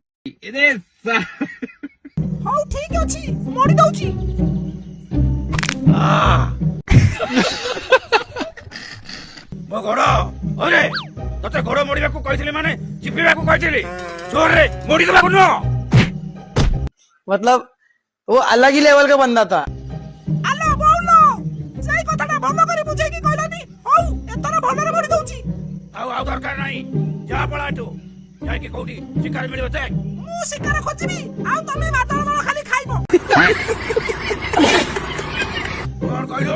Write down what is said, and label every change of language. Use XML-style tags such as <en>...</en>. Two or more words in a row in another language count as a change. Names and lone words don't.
<or>ହଉ ଠିକ ଅଛି ମଡି ଦଉଛି। ମୋ ଗୋଡ ଅରେ ତତେ ଗୋଡ ମୋଡିବାକୁ କହିଥିଲି ମାନେ ଚିପିବାକୁ କହିଥିଲି, ଜୋରରେ ମୋଡି ଦେବାକୁ ନୁହଁ।</or> <hi>मतलब वो अलग ही लेवल का बंदा था।</hi> <or>ଆଲୋ ବୋଉଲୋ, ସେଇ କଥାଟା ଭଲ କରି ବୁଝେଇକି କହିଲାନି। ହଉ ଏଥର ଭଲରେ ମଡି ଦଉଛି। ଆଉ ଦରକାର ନାହିଁ, ଯା ପଳା ଏଠୁ। ଯାଇକି କୋଉଠି ଶିକାର ମିଳିବ ଦେଖ। ମୁଁ ଶିକାର ଖୋଜିବି ଆଉ ତମେ ମାଦଳ ଦଳ ଖାଲି ଖାଇବ। କଣ କହିଲୁ?</or>